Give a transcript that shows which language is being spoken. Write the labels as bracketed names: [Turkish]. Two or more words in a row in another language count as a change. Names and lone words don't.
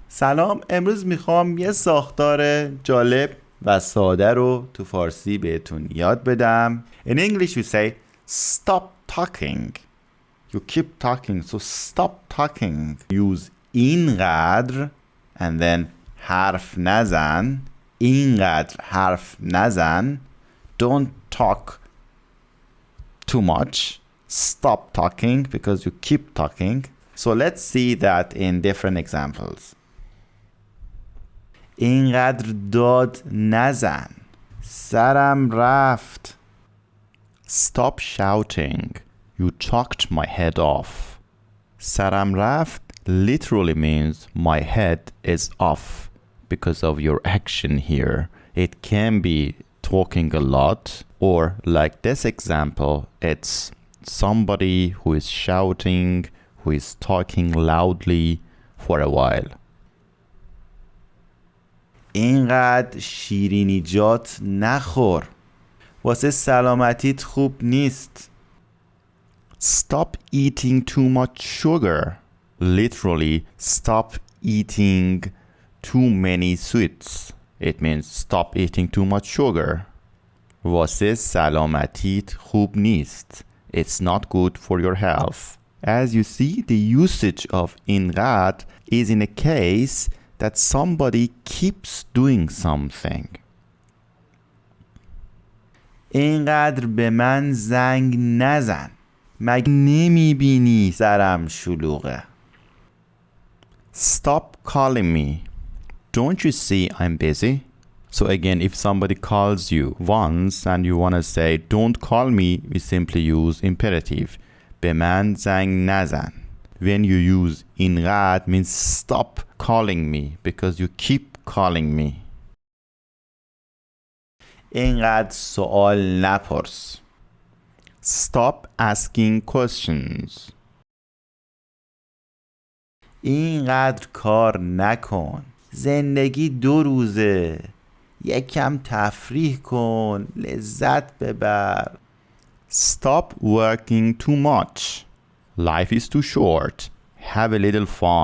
[Persian] سلام، امروز میخوام یه ساختار جالب و ساده رو تو فارسی بهتون یاد بدم. [English] In English we say stop talking. You keep talking, so stop talking. Use اینقدر and then [Persian] حرف نزن. اینقدر حرف نزن. [English] Don't talk too much. Stop talking because you keep talking. So let's see that in different examples. [Persian] اینقدر داد نزن. سرم رفت. [English] Stop shouting. You talked my head off. [Persian] سرم رفت [English] literally means my head is off because of your action here. It can be talking a lot, or like this example, it's somebody who is shouting, who is talking loudly for a while. [Persian] اینقدر شیرینیجات نخور. واسه سلامتیت خوب نیست. [English] Stop eating too much sugar. Literally, stop eating too many sweets. It means stop eating too much sugar. [Persian] واسه سلامتیت خوب نیست. [English] It's not good for your health. As you see, the usage of اینقدر is in a case that somebody keeps doing something. [Persian] اینقدر به من زنگ نزن. مگه نمیبینی سرم شلوغه. [English] Stop calling me. Don't you see I'm busy? So again, if somebody calls you once and you want to say don't call me, we simply use imperative. [Persian] به من زنگ نزن. [English] When you use اینقدر means stop calling me because you keep calling me. [Persian] اینقدر سوال نپرس. [English] Stop asking questions. [Persian] اینقدر کار نکن. زندگی 2 روزه. یکم تفریح کن. لذت ببر. [English] Stop working too much. Life is too short. Have a little fun.